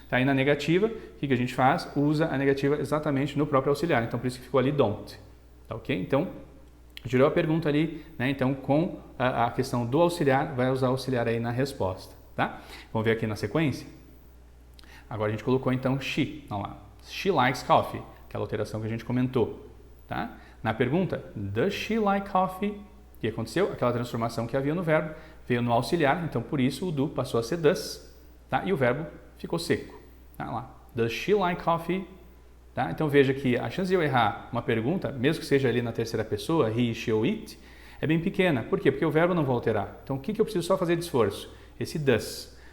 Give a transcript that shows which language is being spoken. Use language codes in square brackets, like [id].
[pt] Tá aí na negativa, o que a gente faz? Usa a negativa exatamente no próprio auxiliar. Então, por isso que ficou ali don't. Tá ok? Então, girou a pergunta ali, né? Então, com a questão do auxiliar, vai usar o auxiliar aí na resposta, tá? Vamos ver aqui na sequência. Agora a gente colocou então she, vamos lá. [en] She likes coffee, [pt] aquela alteração que a gente comentou, tá? Na pergunta, [en] does she like coffee? [pt] O que aconteceu? Aquela transformação que havia no verbo veio no auxiliar, então por isso o do passou a ser does, tá? E o verbo ficou seco, tá? Lá. [en] Does she like coffee? [pt] Tá? Então veja que a chance de eu errar uma pergunta, mesmo que seja ali na terceira pessoa, he, she ou it, é bem pequena. Por quê? Porque o verbo não vai alterar. Então o que eu preciso só fazer de esforço? Esse does.